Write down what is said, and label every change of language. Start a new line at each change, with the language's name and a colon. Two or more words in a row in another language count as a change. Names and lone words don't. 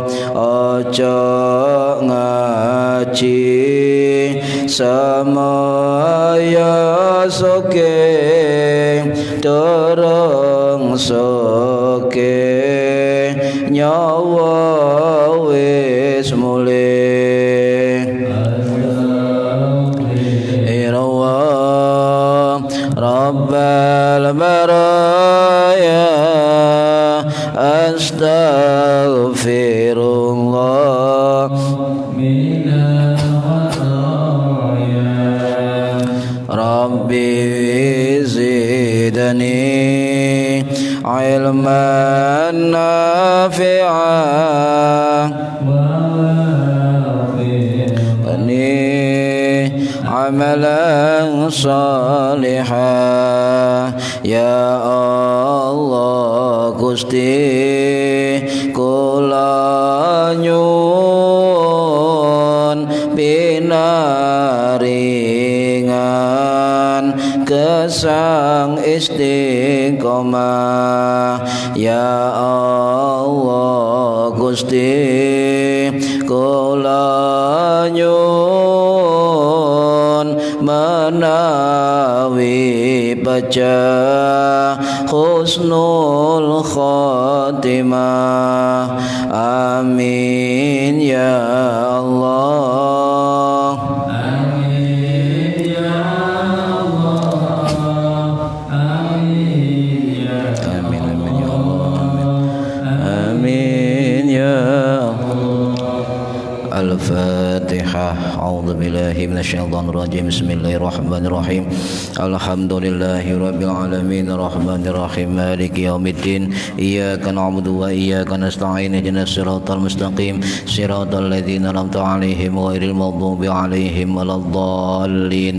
Javanese: Ojo ngaji semaya soke, durung soke nyawa wis mulih.
Arabic: البرايا أستغفر الله من الخطايا ربي زدني علما نافعا عملا صالحا يا Allah
Javanese: Gusti kula nyuwun pinaringan gesang istiqomah
Arabic: يا الله
Javanese: Gusti kula nyuwun menawi pecah
Arabic: حسن الخاتمة آمين يا الله آمين يا الله آمين يا آمين آمين يا الله آمين يا الفاتحة. أعوذ بالله من الشيطان الرجيم. بسم الله الرحمن الرحيم. الحمد لله رب العالمين الرحمن الرحيم مالك يوم الدين. إياك نعبد وإياك نستعين اهدنا الصراط المستقيم صراط الذين أنعمت عليهم غير المغضوب عليهم ولا الضالين.